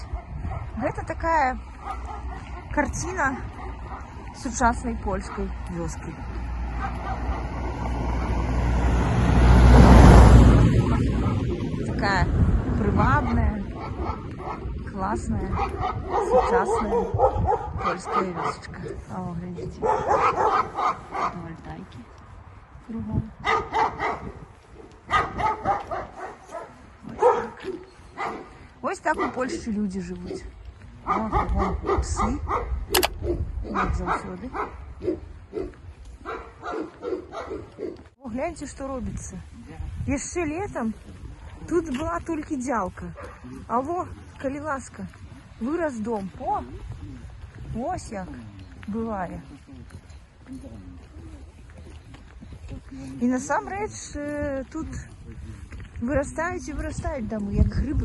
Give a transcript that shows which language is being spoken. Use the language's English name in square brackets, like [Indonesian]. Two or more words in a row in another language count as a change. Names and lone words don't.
[Belarusian] Гэта такая картина сучасной польской вёски. Такая привабная, классная, сучасная польская вёсочка. [Russian] О, глядите. Фотовольтайки кругом. [Ukrainian] Ось так у Польші люди живуть. [Belarusian] О, кругом пси, як заўсёды. [Russian] О, гляньте, что робится. [Belarusian] Яшчэ летом тут была толькі дзялка. А во, калі ласка, вырас дом. О, ось як бывае. І насамрэч тут вырастаюць і вырастаюць дамы, як грыбы.